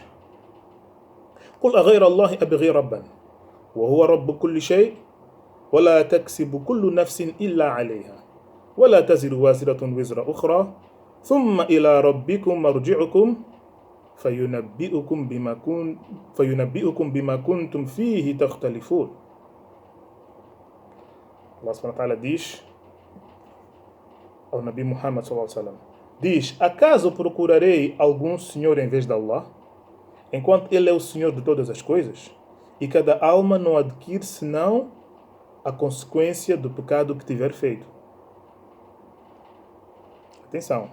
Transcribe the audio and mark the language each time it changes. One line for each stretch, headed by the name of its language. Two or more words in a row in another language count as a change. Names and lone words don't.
Arabic: قل أغير الله أبغي ربا وهو رب كل شيء ولا تكسب كل نفس إلا عليها ولا تزر وازرة وزر أخرى ثم إلى ربكم مرجعكم فينبئكم بما كنتم فيه تختلفون.
Portuguese: Allah
Arabic: سبحانه وتعالى
Portuguese: diz: ao Nabi Muhammad
Arabic: صلى الله عليه وسلم.
Portuguese: Diz: acaso procurarei algum senhor em vez de Allah, enquanto Ele é o Senhor de todas as coisas? E cada alma não adquire senão a consequência do pecado que tiver feito. Atenção.